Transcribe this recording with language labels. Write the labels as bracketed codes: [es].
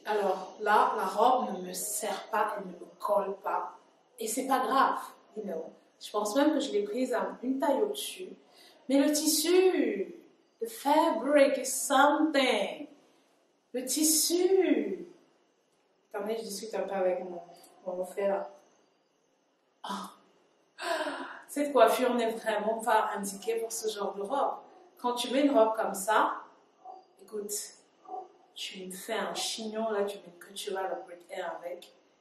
[fr] Alors, là, la robe ne me serre pas, elle ne me colle pas. Et c'est pas grave, [en] you know. [fr] Je pense même que je l'ai prise à une taille au-dessus. Mais le tissu, [en] the fabric is something. [fr] Le tissu. Attendez, je discute un peu avec mon frère là. Oh. Cette coiffure n'est vraiment pas indiquée pour ce genre de robe. Quand tu mets une robe comme ça, écoute, tu me fais un chignon là, tu mets que tu vas le break air avec.